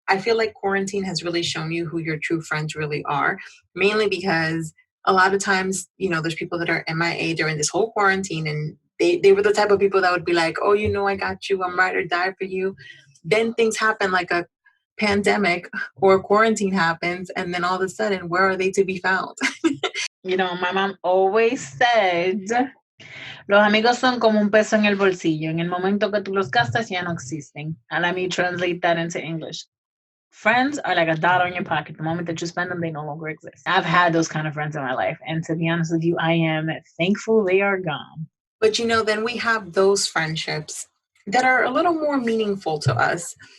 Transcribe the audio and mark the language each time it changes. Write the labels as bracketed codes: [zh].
[en] I feel like quarantine has really shown you who your true friends really are, mainly because a lot of times, there's people that are MIA during this whole quarantine, and they were the type of people that would be like, oh, I got you. I'm ride or die for you. Then things happen like a pandemic or quarantine happens, and then all of a sudden, where are they to be found? My mom always said, [es] los amigos son como un peso en el bolsillo. En el momento que tú los gastas, ya no existen. [en] And let me translate that into English. Friends are like a dollar in your pocket. The moment that you spend them, they no longer exist. I've had those kind of friends in my life. And to be honest with you, I am thankful they are gone. But then we have those friendships that are a little more meaningful to us.